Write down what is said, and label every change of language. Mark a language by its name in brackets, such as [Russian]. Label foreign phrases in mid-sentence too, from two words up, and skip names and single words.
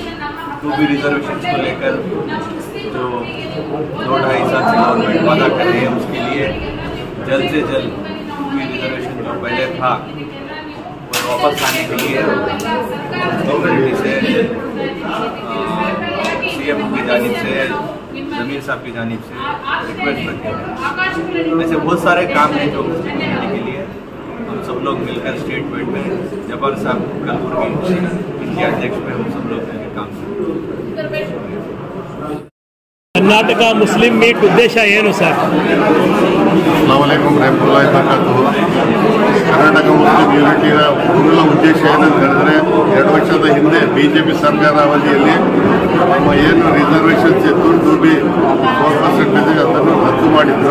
[Hindi] 2B रिजर्वेशन को लेकर जो 2-2.5 साल से गवर्नमेंट वादा कर रही है, उसके लिए जल्द से जल्द 2B रिजर्वेशन जो पहले था वो वापस लाने के लिए गवर्नमेंट से CM की जानिब से जमीर साहब की जानिब से रिक्वेस्ट रखे हैं। ऐसे बहुत सारे काम हैं जो मुस्लिम कम्युनिटी के लिए हम सब लोग मिलकर स्टेट वेट में जब्बार साहब कलबुर्गी इनके अध्यक्ष में हम सब लोग काम करें। कर्नाटक मुस्लिम मीट उद्देश्य [Kannada] ಏನು ಸರ್? [Arabic] السلام عليكم رحمة الله وبركاته. [Kannada] ಕರ್ನಾಟಕ ಮುಸ್ಲಿಂ ಯೂನಿಟಿಯ ಮೂಲ ಉದ್ದೇಶ ಏನಂತ ಹೇಳಿದ್ರೆ 2 ವರ್ಷದ ಹಿಂದೆ BJP ಸರ್ಕಾರ ಅವಧಿಯಲ್ಲಿ ನಮ್ಮ ಏನು ರಿಸರ್ವೇಷನ್ಸ್ ಇತ್ತು 2B 4% ಅದನ್ನು ರದ್ದು ಮಾಡಿದ್ರು।